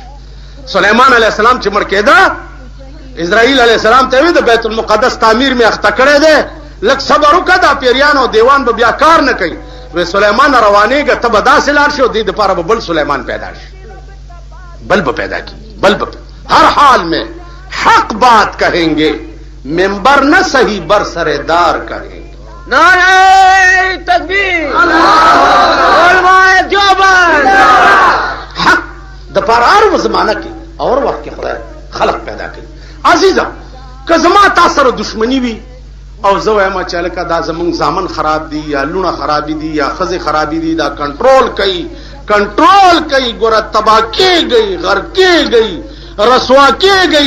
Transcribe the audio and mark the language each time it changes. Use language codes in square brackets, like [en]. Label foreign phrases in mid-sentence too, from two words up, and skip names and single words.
[ps] سلیمان [ar] علیہ السلام [ps] چې مړ کېده اسرائیل [ar] علیہ السلام [ps] ته وی د بیت المقدس تعمیر می اخته کړی دی، لږ صبر وکړه دا پیریان او دیوان به بیا کار نه کوي. وی سلیمان روانېږه ته به داسې لاړ شي او دې دپاره به بل سلیمان پیدا شي، بل به پیدا کی، بل به [ur] ہر حال میں حق بات کہیں گے، [ps] ممبر نہ صحیح بر سردار کہیں گے. [ur] نعرہ تکبیر، علماء دیوبند. [ps] حق دپاره هر زمانه کې اور وخت کې خدای خلق پیدا کوي. عزیزه که زما تا سره دشمنی وي او زه وایم چې هلکه دا زمونږ زامن خراب دي یا لونه خرابې دي یا ښځې خرابې دي، دا کنټرول کوي ګوره تباه کېږئ، غر کېږئ، رسوا کېږئ.